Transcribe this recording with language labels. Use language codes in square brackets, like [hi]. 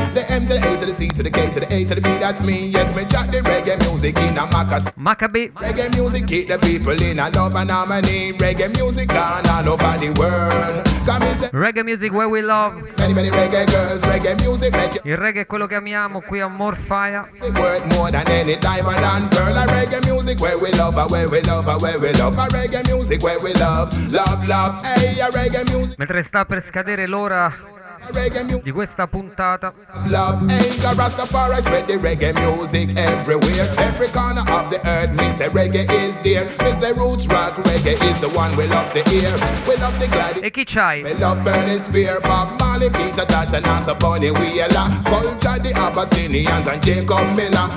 [en] The M to the A to the C to the K to the A to the B, that's me. Yes, me chat the reggae music in a Maccabee. Reggae music keep the people in a love and harmony. Reggae music gone all over the world. Reggae music where we love. Many, many reggae girls, reggae music make [it] you. Il reggae è quello che amiamo qui a Morfaya. [en] Worth more than any diamond and pearl. Reggae music where we love, where we love, where we love. Reggae music where we love, love, love. Hey, reggae music. [it] Mentre sta per scadere l'ora di questa puntata. [en] Love, hey, got Rastafari, spread the reggae music everywhere. Every corner of the earth, me say reggae is dear. Me say roots rock, reggae is the one we love to hear. We love the glad. [it] E chi c'hai? [en] We love Bernie Spear, Bob Marley, Peter Tosh, and also Bonnie Wheeler. Culture, the Abyssinians, and Jacob Miller.